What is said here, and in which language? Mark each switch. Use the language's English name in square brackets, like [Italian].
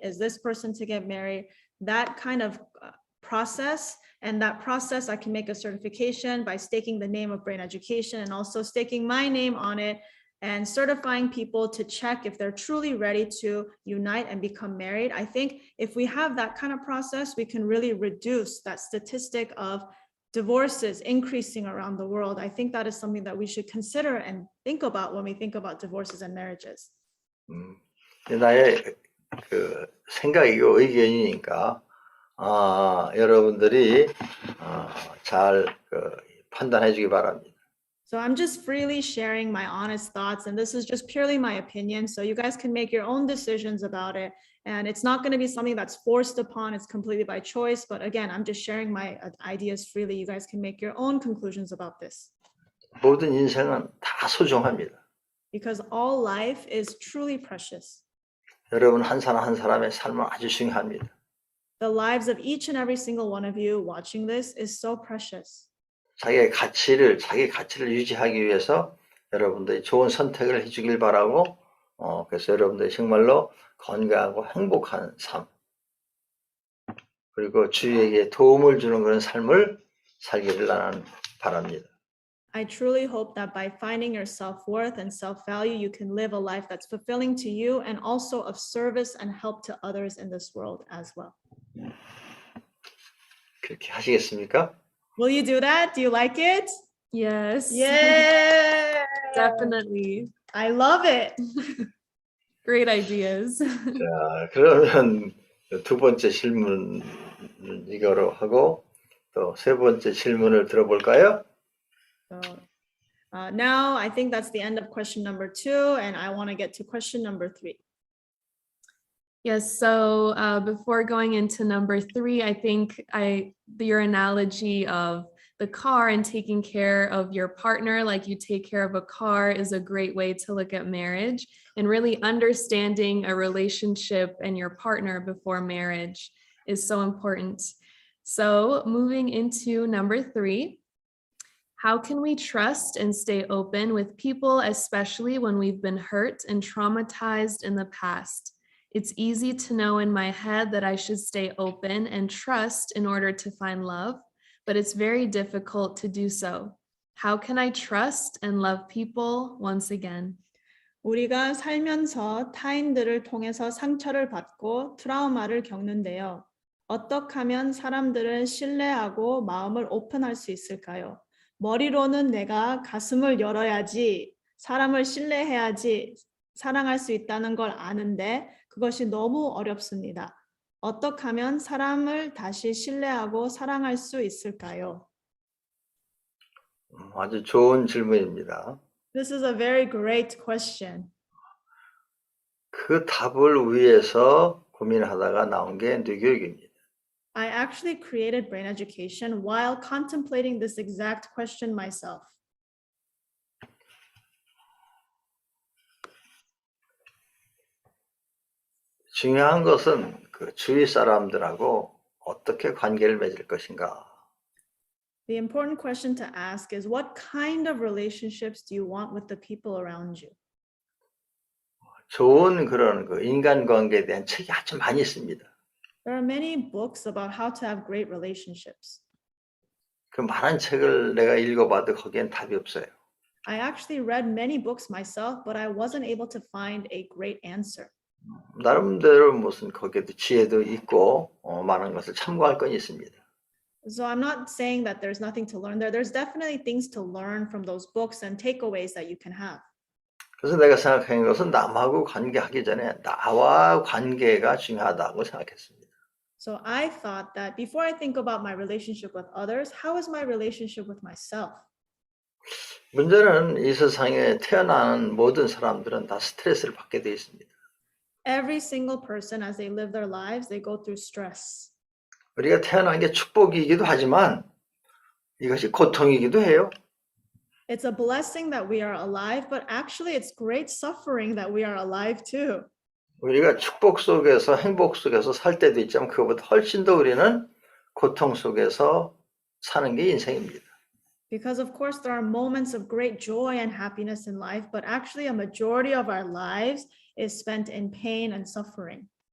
[English] Is this person to get married? That kind of process, and that process I can make a certification by staking the name of Brain Education and also staking my name on it and certifying people to check if they're truly ready to unite and become married. I think if we have that kind of process, we can really reduce that statistic of divorces increasing around the world. I think that is something that we should consider and think about when we think about divorces and marriages. [Korean] 나의 그 생각이고 의견이니까 여러분들이 잘 판단해 주기 바랍니다. [English] So I'm just freely sharing my honest thoughts, and this is just purely my opinion. So you guys can make your own decisions about it. And it's not going to be something that's forced upon, it's completely by choice. But again, I'm just sharing my ideas freely. You guys can make your own conclusions about this. [Korean] 모든 인생은 다 소중합니다. [English] Because all life is truly precious. [Korean] 여러분 한 사람 한 사람의 삶은 아주 중요합니다. [English] The lives of each and every single one of you watching this is so precious. [Korean] 자기 가치를 유지하기 위해서 여러분들이 좋은 선택을 해주길 바라고 그래서 여러분들이 정말로 건강하고 행복한 삶 그리고 주위에게 도움을 주는 그런 삶을 살기를 나는 바랍니다. [English] I truly hope that by finding your self-worth and self-value, you can live a life that's fulfilling to you and also of service and help to others in this world as well. [Korean] 그렇게 하시겠습니까? [English] Will you do that? Do you like it? Yes. Yeah. Definitely. I love it. Great ideas. [Korean] 자, 그러면 두 번째 질문 이거로 하고 또 세 번째 질문을 들어볼까요? [English] So now I think that's the end of question number 2, and I want to get to question number 3. Yes, so before going into number 3, I think your analogy of the car and taking care of your partner like you take care of a car is a great way to look at marriage and really understanding a relationship and your partner before marriage is so important. So moving into number 3, how can we trust and stay open with people, especially when we've been hurt and traumatized in the past? It's easy to know in my head that I should stay open and trust in order to find love, but it's very difficult to do so. How can I trust and love people once again? [Korean] 우리가 살면서 타인들을 통해서 상처를 받고 트라우마를 겪는데요. 어떻게 하면 사람들을 신뢰하고 마음을 오픈할 수 있을까요? 머리로는 내가 가슴을 열어야지, 사람을 신뢰해야지, 사랑할 수 있다는 걸 아는데 그것이 너무 어렵습니다. 어떻게 하면 사람을 다시 신뢰하고 사랑할 수 있을까요? 아주 좋은 질문입니다. [English] This is a very great question. [Korean] 그 답을 위해서 고민하다가 나온 게 뇌교육입니다. [English] I actually created Brain Education while contemplating this exact question myself. [Korean] 중요한 것은 그 주위 사람들하고 어떻게 관계를 맺을 것인가. [English] The important question to ask is what kind of relationships do you want with the people around you? [Korean] 좋은 그런 그 인간관계에 대한 책이 아주 많이 있습니다. [English] There are many books about how to have great relationships. [Korean] 그 많은 책을 내가 읽어봐도 거기엔 답이 없어요. [English] I actually read many books myself, but I wasn't able to find a great answer. [Korean] 나름대로 무슨 거기에도 지혜도 있고 많은 것을 참고할 건 있습니다. [English] So I'm not saying that there's nothing to learn there. There's definitely things to learn from those books and takeaways that you can have. [Korean] 그래서 내가 생각하는 것은 남하고 관계하기 전에 나와 관계가 중요하다고 생각했습니다. [English] So I thought that before I think about my relationship with others, how is my relationship with myself? [Korean] 문제는 이 세상에 태어나는 모든 사람들은 다 스트레스를 받게 되어 있습니다. [English] Every single person, as they live their lives, they go through stress. [Korean] 우리가 태어난 게 축복이기도 하지만 이것이 고통이기도 해요. [English] It's a blessing that we are alive, but actually it's great suffering that we are alive too. [Korean] 우리가 축복 속에서 행복 속에서 살 때도 있지만 그것보다 훨씬 더 우리는 고통 속에서 사는 게 인생입니다. [English] Because of course there are moments of great joy and happiness in life, but actually a majority of our lives is spent in pain and suffering.